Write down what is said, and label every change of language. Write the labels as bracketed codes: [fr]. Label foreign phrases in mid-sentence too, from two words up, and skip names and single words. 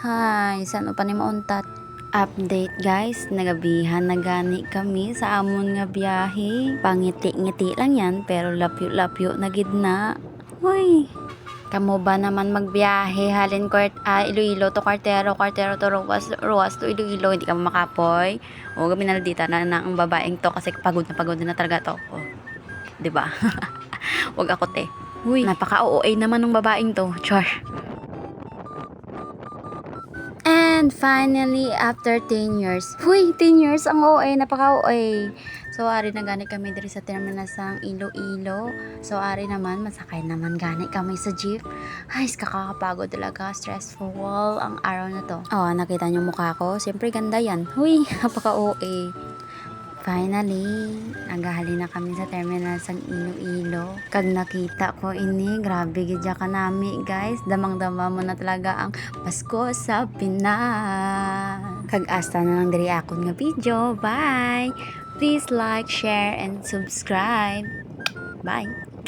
[hil] Hay, saan pa ni mauntat? [en] Update guys, [hil] nagabihan na gani kami sa amon nga biyahe. Pangiti-ngiti lang yan, pero lapyo-lapyo na gid na. Hoy, Kamo ba naman magbiyahe halin Iloilo to Quartero, Quartero to Ruas, Ruas to Iloilo, hindi ka makapoy. [tl] O gabi na dita na ang babaeng to kasi pagod na talaga to. O, 'di ba? Wag ako te. Uy, napaka-OA naman ng babaeng to. Char. [en] And finally, after 10 years, [tl] 10 years ang OA, napaka-OA. [hil] So, ari na gani kami diri sa terminal sang Iloilo. So, ari naman, masakay naman gani kami sa jeep. [tl] Ay, kakakapagod talaga, stressful ang araw na to. Oh, nakita niyo mukha ko? Siyempre, ganda yan. Napaka-OA. [hil] Finally, naghahali na kami sa terminal sang Iloilo. Kag nakita ko ini, grabe gidya ka nami guys. [tl] Damang-dama mo na talaga ang Pasko sa Pinas. [hil] Kag asta na lang diri akon nga video. [en] Bye! Please like, share, and subscribe. Bye!